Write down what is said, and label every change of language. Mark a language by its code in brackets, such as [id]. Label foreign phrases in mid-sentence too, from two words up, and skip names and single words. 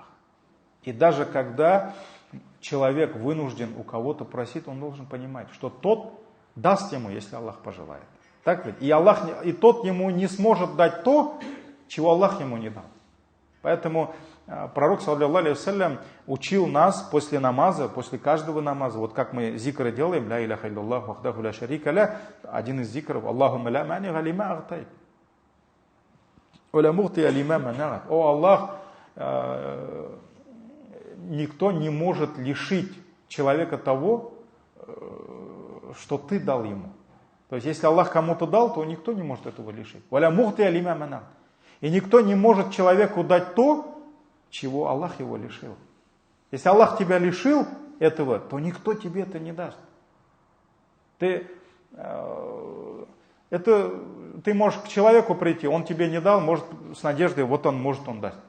[ru] И даже когда человек вынужден у кого-то просить, он должен понимать, что тот даст ему, если Аллах пожелает. Так ведь? И тот ему не сможет дать то, чего Аллах ему не дал. Поэтому пророк, [ar] صلى الله عليه وسلم, [ru] учил нас после намаза, после каждого намаза, вот как мы зикры делаем, [ar] لا إله إلا الله وحده لا شريك له, [ru] один из зикров, [ar] اللهم لا مانع لما أعطيت ولا معطي لما منعت. [ru] О Аллах, никто не может лишить человека того, что ты дал ему. То есть, если Аллах кому-то дал, то никто не может этого лишить. [ar] ولا معطي لما منعت. [ru] И никто не может человеку дать то, чего Аллах его лишил. Если Аллах тебя лишил этого, то никто тебе это не даст. Ты можешь к человеку прийти, он тебе не дал, может с надеждой, вот он, может он даст.